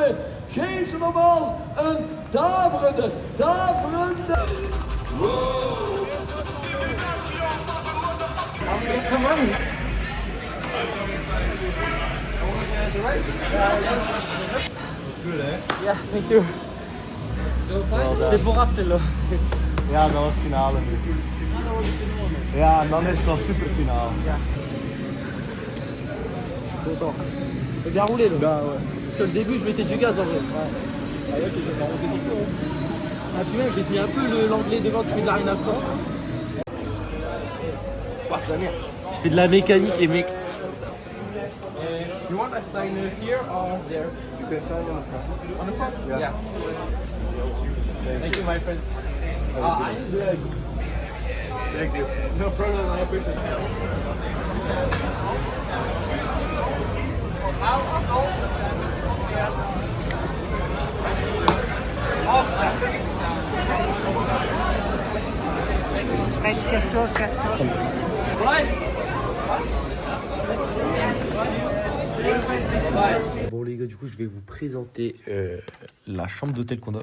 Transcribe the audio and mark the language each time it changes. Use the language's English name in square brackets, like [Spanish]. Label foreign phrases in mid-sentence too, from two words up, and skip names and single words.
[Dutch] Geef ze nogmaals een daverende. Good, hè? [English] Yeah, thank you. [French] C'est pour Arcelo. [Dutch] Ja, dat was finale. Ja, en dan is het nog superfinale. [French] Content. J'ai bien roulé là. Bah ouais. Parce que le début je mettais du gaz en vrai. Ouais. Ah ouais, j'ai pas monté sur toi. Ah puis même j'ai mis un peu l'anglais devant qui fait de la Arena Cross. Oh, c'est la merde. Je fais de la mécanique les mecs. [English] You want a sign here or there? You can sign on the front. On the front? Yeah. Thank you, my friend. I'm good. Thank you. No problem, I appreciate it. [French] Fred, casse-toi. Bon les gars, du coup je vais vous présenter la chambre d'hôtel qu'on a.